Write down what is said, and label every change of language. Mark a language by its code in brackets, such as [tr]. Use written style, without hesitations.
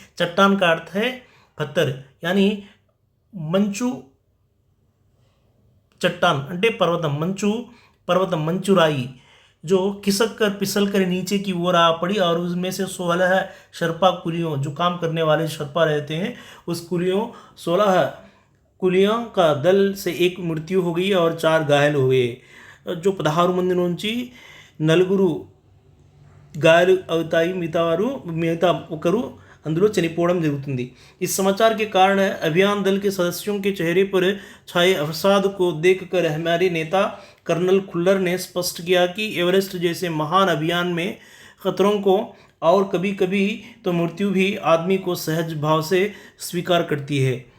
[hi] चट्टान का अर्थ है पत्थर, यानी मंचू चट्टान [te] अंटे पर्वतम मंचुराई, [hi] जो खिसक कर फिसल कर नीचे की ओर आ पड़ी। और उसमें से 16 शर्पा कुलियों, जो काम करने वाले शर्पा रहते हैं, उस 16 कुलियों का दल से एक मृत्यु हो गई और 4 घायल हो गए। [te] जो 16 మంది నుంచి 4 గాయాలు అవుతాయి, మిగతా ఒకరు అందులో చనిపోవడం జరుగుతుంది। [hi] इस समाचार के कारण अभियान दल के सदस्यों के चेहरे पर छाए अवसाद को देखकर हमारे नेता कर्नल खुल्लर ने स्पष्ट किया कि एवरेस्ट जैसे महान अभियान में खतरों को और कभी कभी तो मृत्यु भी आदमी को सहज भाव से स्वीकार करती है।